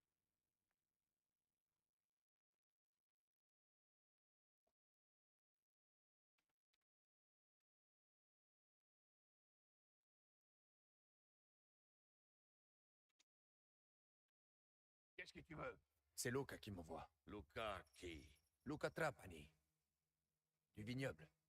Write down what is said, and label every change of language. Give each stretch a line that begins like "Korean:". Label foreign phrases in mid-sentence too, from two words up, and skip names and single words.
French: Qu'est-ce que tu veux? C'est Luca qui m'envoie. Luca qui? Luca Trapani. Du vignoble.